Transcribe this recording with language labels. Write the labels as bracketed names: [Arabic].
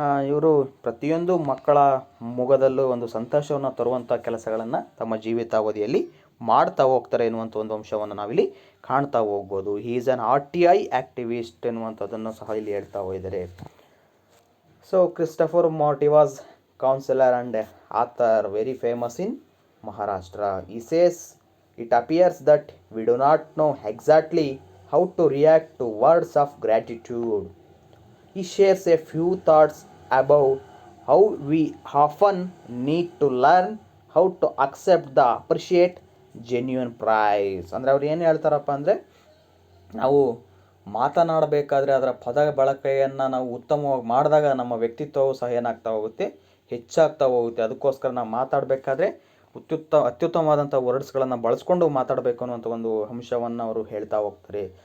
[Kannada] ಇವರು ಪ್ರತಿಯೊಂದು ಮಕ್ಕಳ ಮುಖದಲ್ಲೂ ಒಂದು ಸಂತೋಷವನ್ನು ತರುವಂಥ ಕೆಲಸಗಳನ್ನು ತಮ್ಮ ಜೀವಿತಾವಧಿಯಲ್ಲಿ ಮಾಡ್ತಾ ಹೋಗ್ತಾರೆ ಎನ್ನುವಂಥ ಒಂದು ಅಂಶವನ್ನು ನಾವಿಲ್ಲಿ ಕಾಣ್ತಾ ಹೋಗ್ಬೋದು. [English] he is an RTI activist [Kannada] ಎನ್ನುವಂಥದ್ದನ್ನು ಸಹ ಇಲ್ಲಿ ಹೇಳ್ತಾ ಹೋಗಿದ್ದಾರೆ. [English] So, Christopher Marty was councillor and author very famous in Maharashtra. He says it appears that we do not know exactly how to react to words of gratitude. He shares a few thoughts about how we often need to learn how to accept the appreciate genuine praise. [Kannada] ಅಂದರೆ ಅವ್ರು ಏನು ಹೇಳ್ತಾರಪ್ಪ ಅಂದರೆ ನಾವು ಮಾತನಾಡಬೇಕಾದ್ರೆ ಅದರ ಪದ ಬಳಕೆಯನ್ನು ನಾವು ಉತ್ತಮವಾಗಿ ಮಾಡಿದಾಗ ನಮ್ಮ ವ್ಯಕ್ತಿತ್ವವು ಸಹ ಏನಾಗ್ತಾ ಹೋಗುತ್ತೆ, ಹೆಚ್ಚಾಗ್ತಾ ಹೋಗುತ್ತೆ. ಅದಕ್ಕೋಸ್ಕರ ನಾವು ಮಾತಾಡಬೇಕಾದ್ರೆ ಅತ್ಯುತ್ತಮವಾದಂಥ ವರ್ಡ್ಸ್ಗಳನ್ನು ಬಳಸ್ಕೊಂಡು ಮಾತಾಡಬೇಕು ಅನ್ನುವಂಥ ಒಂದು ಅಂಶವನ್ನು ಅವರು ಹೇಳ್ತಾ ಹೋಗ್ತಾರೆ.